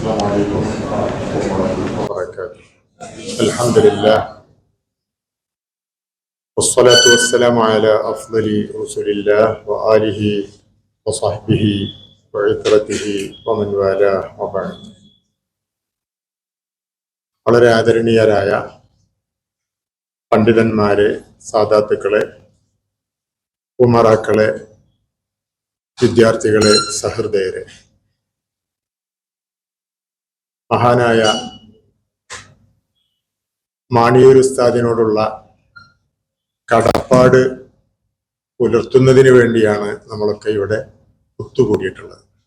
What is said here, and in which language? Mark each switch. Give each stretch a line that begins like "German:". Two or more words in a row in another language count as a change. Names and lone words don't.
Arabic: السلام عليكم ورحمة الله وبركاته. الحمد لله والصلاة والسلام على أفضل رسول الله وآله وصحبه وعترته ومن والاه وبعد.
Malayalam: വളരെ ആദരണീയരായ പണ്ഡിതന്മാരെ, സാദാത്തുക്കളെ, ഉമറാക്കളെ, വിദ്യാർത്ഥികളെ, സഹൃദയരെ, മഹാനായ മാണിയൂർ ഉസ്താദിനോടുള്ള കടപ്പാട് പുലർത്തുന്നതിന് വേണ്ടിയാണ് നമ്മളൊക്കെ ഇവിടെ ഒത്തുകൂടിയിട്ടുള്ളത്.